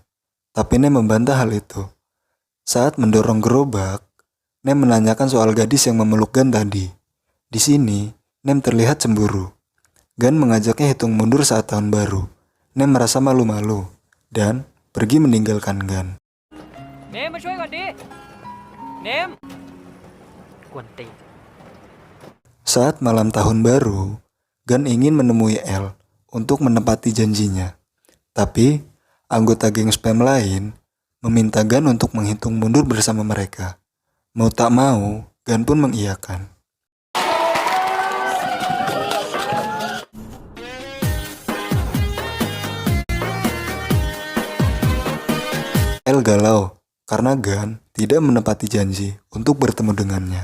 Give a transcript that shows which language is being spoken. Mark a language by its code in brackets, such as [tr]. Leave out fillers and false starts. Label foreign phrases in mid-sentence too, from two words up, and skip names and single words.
[id] Tapi Nem membantah hal itu. Saat mendorong gerobak, Nem menanyakan soal gadis yang memeluk Gan tadi. Di sini, Nem terlihat cemburu. Gan mengajaknya hitung mundur saat tahun baru. Nem merasa malu-malu dan pergi meninggalkan Gan. [th] Nem, maช่วยก่อนดิ Nem กวนตีน [id] Saat malam tahun baru, Gan ingin menemui Elle untuk menepati janjinya. Tapi, anggota geng spam lain meminta Gan untuk menghitung mundur bersama mereka. Mau tak mau, Gan pun mengiyakan. Elle galau karena Gan tidak menepati janji untuk bertemu dengannya.